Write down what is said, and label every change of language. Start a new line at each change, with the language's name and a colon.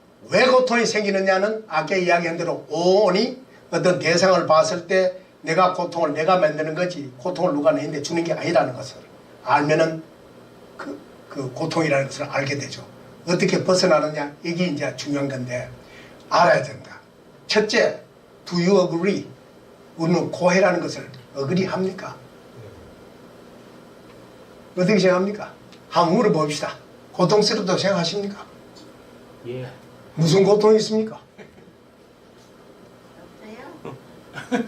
Korean: 왜 고통이 생기느냐는 아까 이야기한 대로 오온이 어떤 대상을 봤을 때 내가 고통을 내가 만드는 거지 고통을 누가 내는데 주는 게 아니라는 것을 알면은 그 고통이라는 것을 알게 되죠. 어떻게 벗어나느냐 이게 이제 중요한 건데 알아야 된다. 첫째,
English: do you agree?
Korean: 우리는 고해라는 것을 agree 합니까? 어떻게 생각합니까? 한번 물어봅시다. 고통스럽다고 생각하십니까? 예. 무슨 고통이 있습니까? 없어요?